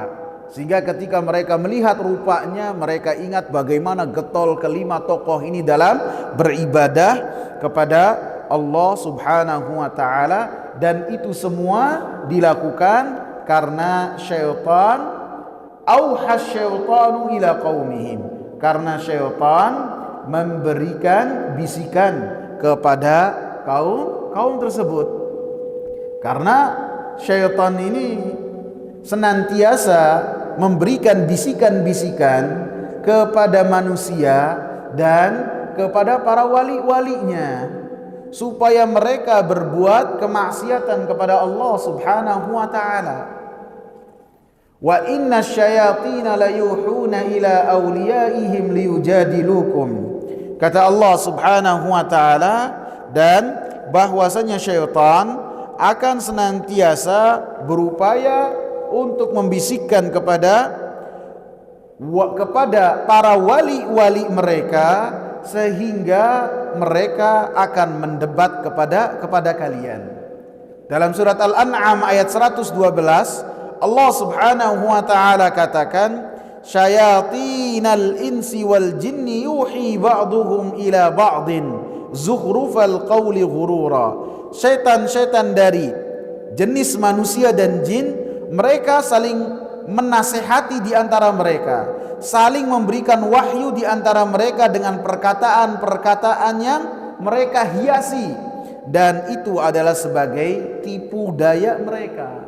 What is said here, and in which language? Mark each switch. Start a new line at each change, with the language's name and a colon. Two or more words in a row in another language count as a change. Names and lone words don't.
Indonesian: Sehingga ketika mereka melihat rupanya, mereka ingat bagaimana getol kelima tokoh ini dalam beribadah kepada Allah
Arabic: سبحانه وتعالى.
Indonesian: Dan itu semua dilakukan karena syaitan,
Arabic: أوحى الشيطان إلى قومهم,
Indonesian: karena syaitan memberikan bisikan kepada kaum tersebut. Karena syaitan ini senantiasa memberikan bisikan-bisikan kepada manusia dan kepada para wali-walinya supaya mereka berbuat kemaksiatan kepada Allah
Arabic: سبحانه وتعالى. وإن الشياطين ليوحون إلى أوليائهم ليجادلوكم.
Indonesian: Kata Allah
Arabic: سبحانه وتعالى,
Indonesian: dan bahwasanya syaitan akan senantiasa berupaya untuk membisikkan kepada para wali-wali mereka, sehingga mereka akan mendebat kepada kalian. Dalam surat Al-An'am ayat 112, Allah
Arabic: سبحانه وتعالى
Indonesian: katakan,
Arabic: شياطين الإنس والجن يوحي بعضهم إلى بعض زخرف القول غرورا.
Indonesian: Syaitan-syaitan dari jenis manusia dan jin, mereka saling menasehati di antara mereka, saling memberikan wahyu di antara mereka dengan perkataan-perkataan yang mereka hiasi, dan itu adalah sebagai tipu daya mereka.